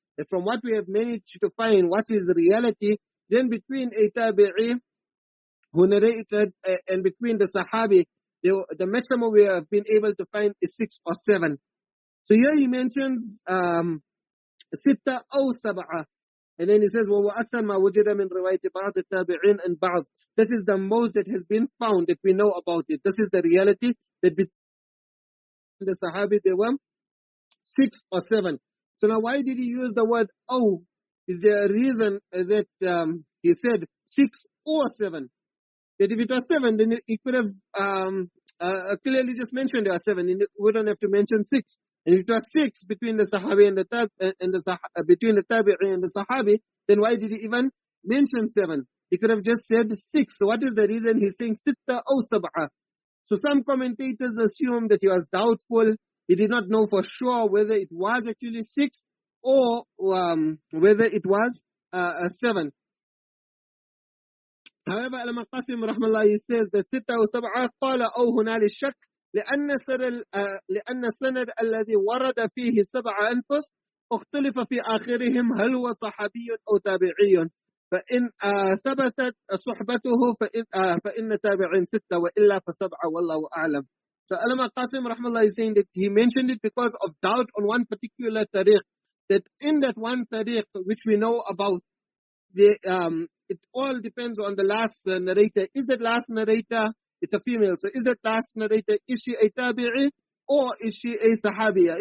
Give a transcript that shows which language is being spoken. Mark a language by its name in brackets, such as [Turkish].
[English] that from what we have managed to find what is reality, then between a tabi'i who narrated and between the sahabi, the maximum we have been able to find is 6 or 7. So here he mentions 6 أو 7. And then he says, [Arabic] وَأَكْثَرْ مَا وُجِدَ مِنْ رِوَايَةِ بَعْضِ التَّابِعِينَ and بَعْض. [English] This is the most that has been found, that we know about it. This is the reality, that between the Sahabi, there were 6 or 7. So now why did he use the word "oh"? Is there a reason that he said 6 or 7? That if it was 7, then he could have clearly just mentioned there are 7. He wouldn't have to mention 6. And if it was 6 between the Sahabi and between the Tabi'i and the Sahabi, then why did he even mention 7? He could have just said 6. So what is the reason he's saying 6 or 7? So some commentators assume that he was doubtful. He did not know for sure whether it was actually 6 or whether it was 7. However, al-Qasim rahmallah, he says that [Arabic] 6 و 7 قال أو هنا للشك لأن السند الذي ورد فيه 7 أنفس اختلف في آخرهم هل هو صحابي أو تابعي، فإن ثبتت صحبته فإن تابعين 6 وإلا ف7 والله أعلم. [English] So al-Qasim rahmallah is saying that he mentioned it because of doubt on one particular tariq, that in that one tariq which we know about, it all depends on the last narrator. Is that last narrator, it's a female, so is that last narrator, is she a tabi'i or is she a sahabiya?